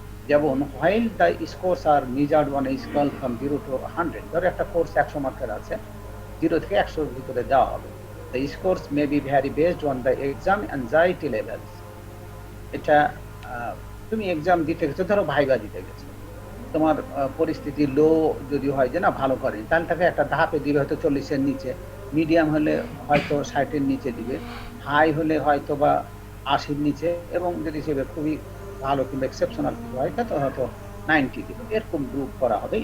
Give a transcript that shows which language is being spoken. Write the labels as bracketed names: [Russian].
[Bangla] যেমন [English] while the scores are measured on a scale from 0 to 100, [Bangla] ধরো একটা course 100 মার্কের আছে, 0 থেকে 100 এর ভিতরে দেওয়া হবে। [English] The scores may be vary based on the exam anxiety levels. [Bangla] এটা তুমি এক্সাম দিতে গেছো, ধরো ভাইবা দিতে গেছো, তোমার পরিস্থিতি লো যদি হয় যে না ভালো করে, তাহলে তাকে একটা ধাপে দিবে হয়তো 40-এর নিচে, মিডিয়াম হলে হয়তো 60-এর নিচে দিবে, হাই হলে হয়তো বা 80-র নিচে, এবং যদি সেটা খুবই ভালো কিংবা এক্সেপশনাল কিছু হয় তো হয়তো 90 দিবে। এরকম গ্রুপ করা হবে।